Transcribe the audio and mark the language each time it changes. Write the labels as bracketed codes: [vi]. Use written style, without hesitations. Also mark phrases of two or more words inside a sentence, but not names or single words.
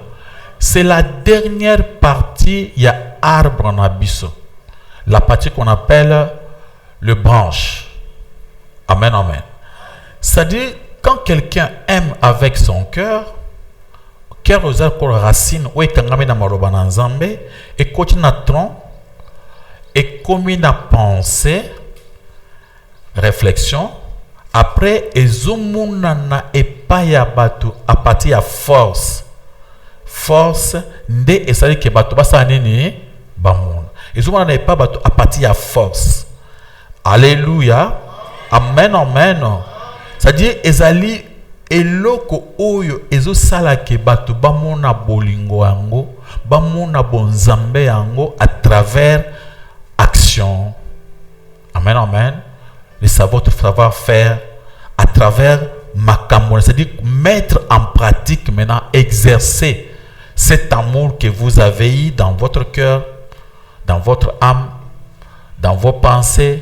[fr] C'est la dernière partie, il y a arbre en abysse. La partie qu'on appelle le branche. Amen, amen. C'est-à-dire, quand quelqu'un aime avec son cœur, cœur aux racines, ou est [ln] na maroba na nzambe, [fr] et continue à tronc, et comme na pensée, réflexion, après, [ln] ezomunana epaya batu [fr] à partir à force. Force, [ln] nde esali ke batu basa nini bamona. Ezomunana epaya batu [fr] à partir à force. [ln] Alléluia. [fr] Amen, amen. C'est-à-dire, [ln] ezali eloko oyo ezosala ke batu bamona bolingo yango, bamona bonzambe yango [fr] à travers action. Amen, amen. Le savoir-faire à travers makamona, c'est-à-dire mettre en pratique maintenant, exercer cet amour que vous avez eu dans votre cœur, dans votre âme, dans vos pensées.